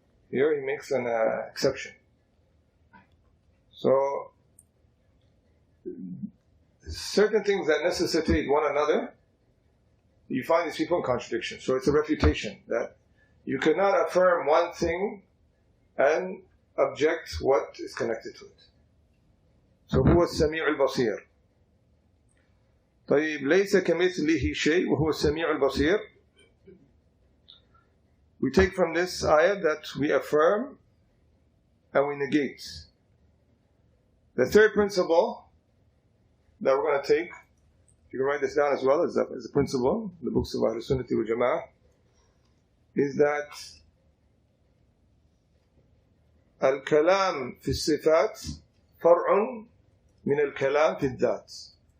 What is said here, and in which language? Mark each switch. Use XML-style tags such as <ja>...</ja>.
<en>Here he makes an exception. So, certain things that necessitate one another, you find these people in contradiction. So it's a refutation that you cannot affirm one thing and object what is connected to it. So</en> <ar>هو السميع البصير. طيب ليس كمثله شيء وهو السميع البصير.</ar> <en>We take from this ayah that we affirm and we negate. The third principle that we're going to take, you can write this down as well as a principle, the books of Ahlus-Sunnahwaljamaah, is that</en> <ar>al-kalam fi sifat far'un min al-kalam fi dhat.</ar>